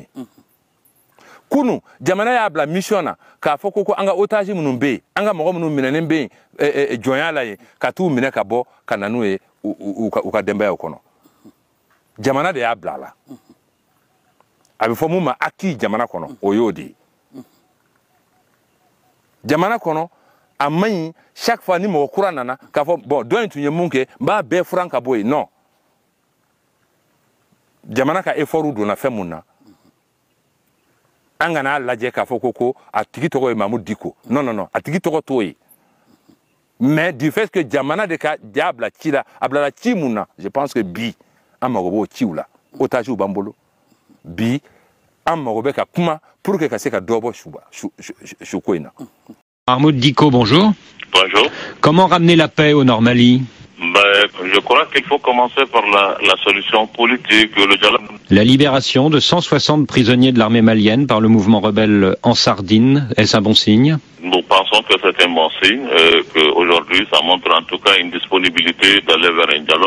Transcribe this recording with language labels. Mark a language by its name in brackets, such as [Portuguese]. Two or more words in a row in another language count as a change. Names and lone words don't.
[Bambara] Kunu jamana y'a bila mission na k'a fɔ ko an ka otage minnu bɛ yen an ka mɔgɔ minnu minɛnen bɛ yen jɔnya la yen ka t'u minɛ ka bɔ ka na n'u ye u ka denbayaw kɔnɔ. Jamana de y'a bila a la. A bɛ fɔ mun ma acquis jamana kɔnɔ o y'o de ye. Jamana kɔnɔ a man ɲi [French] chaque fois [Bambara] ni mɔgɔ kura nana k'a fɔ bon dɔ in tun ye mun kɛ n b'a bɛɛ furan ka bɔ yen non. Jamana ka effort donna fɛn mun na an kana lajɛ k'a fɔ ko a tigi tɔgɔ ye Mahmoud Dicko non a tigi tɔgɔ t'o ye [French] mais du fait que [Bambara] jamana de ka ja bila ci la a bilala ci mun na [French] je pense que [Bambara] bi an mago b'o ciw la otage b'an bolo bi an mago bɛ ka kuma [French] pour que [Bambara] ka se ka dɔ bɔ su ko in na. [French] Mahmoud Dicko, bonjour. Bonjour. Comment ramener la paix au Nord Mali? Je crois qu'il faut commencer par la solution politique, le dialogue. La libération de 160 prisonniers de l'armée malienne par le mouvement rebelle Ansardine, est-ce un bon signe? Nous pensons que c'est un bon signe, qu'aujourd'hui ça montre en tout cas une disponibilité d'aller vers un dialogue.